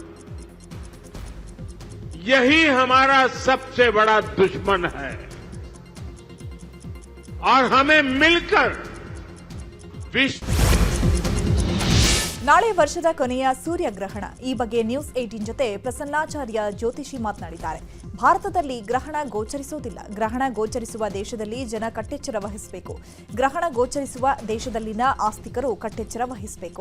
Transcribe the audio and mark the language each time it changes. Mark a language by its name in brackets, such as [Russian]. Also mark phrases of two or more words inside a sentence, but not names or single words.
[Hindi] यही हमारा सबसे बड़ा दुश्मन है और हमें मिलकर विश्व [Kannada] ನಾಳೆ ವರ್ಷದ ಕೊನೆಯ ಸೂರ್ಯಗ್ರಹಣ. ಈ ಬಗ್ಗೆ ನ್ಯೂಸ್ 18 ಜೊತೆ ಪ್ರಸನ್ನಾಚಾರ್ಯ ಜ್ಯೋತಿಷಿ ಮಾತನಾಡಿದ್ದಾರೆ. ಭಾರತದಲ್ಲಿ ಗ್ರಹಣ ಗೋಚರಿಸುವುದಿಲ್ಲ. ಗ್ರಹಣ ಗೋಚರಿಸುವ ದೇಶದಲ್ಲಿ ಜನ ಕಟ್ಟೆಚ್ಚರ ವಹಿಸಬೇಕು. ಗ್ರಹಣ ಗೋಚರಿಸುವ ದೇಶದಲ್ಲಿನ ಆಸ್ತಿಕರು ಕಟ್ಟೆಚ್ಚರ ವಹಿಸಬೇಕು.